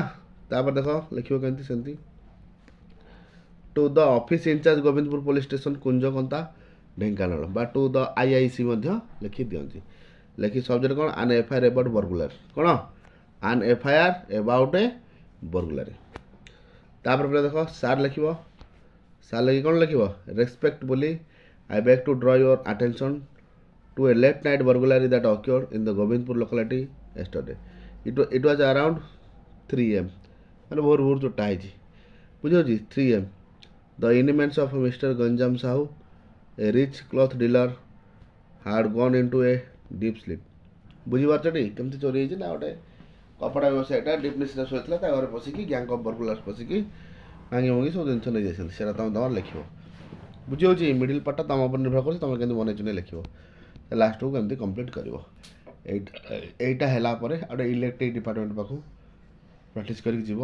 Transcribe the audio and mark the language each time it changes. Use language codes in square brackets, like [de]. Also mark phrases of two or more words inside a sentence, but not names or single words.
[or] ତାପରେ ଦେଖ ଲେଖିବ କେମିତି ସେମିତି, [en] to the office in-charge [or] ଗୋବିନ୍ଦପୁର ପୋଲିସ୍ ଷ୍ଟେସନ୍ କୁଞ୍ଜକଣ୍ଟା ଢେଙ୍କାନାଳ, ବା [en] to the IIC [or] ମଧ୍ୟ ଲେଖିଦିଅନ୍ତି। ଲେଖି ସବଜେକ୍ଟ କ'ଣ? [en] an FIR about burglar. କ'ଣ? an FIR about a burglary. [or] ତାପରେ ଦେଖ ସାର୍ ଲେଖିବ। ସାର୍ ଲେଖି କ'ଣ ଲେଖିବ? [en] ରେସ୍ପେକ୍ଟଫୁଲି I beg to draw your attention to a late night burglary that occurred in the Govindpur locality yesterday. It was around 3 AM, [or] ମାନେ ଭୋର ଭୋର ଚୋଟା ହେଇଛି। [en] ବୁଝିହେଉଛି? 3 AM. The inmates of Mr. Ganjam Sahu, a rich cloth dealer, had gone into a deep sleep. [or] ବୁଝିପାରୁଛଟି କେମିତି ଚୋରି ହେଇଛି? ନା ଗୋଟେ କପଡ଼ା ବ୍ୟବସାୟୀଟା [en] deep sleepରେ [or] ଶୋଇଥିଲା, ତା ଘରେ ପଶିକି [en] gang of burglars [or] ପଶିକି ଭାଙ୍ଗି ଭଙ୍ଗି ସବୁ ଜିନିଷ ନେଇଯାଇଛନ୍ତି। ସେଇଟା ତୁମେ ତୁମର ଲେଖିବ। ବୁଝିହେଉଛି? [en] middle partଟା [or] ତୁମ ଉପରେ ନିର୍ଭର କରୁଛି, ତୁମେ କେମିତି ବନେଇ ଚୁନେଇ ଲେଖିବ, ଲାଷ୍ଟକୁ କେମିତି କମ୍ପ୍ଲିଟ୍ କରିବ। এইটা ହେଲା ପରେ ଆଉ ଗୋଟେ [en] electric department [or] ପାଖକୁ ପ୍ରାକ୍ଟିସ୍ କରିକି ଯିବ।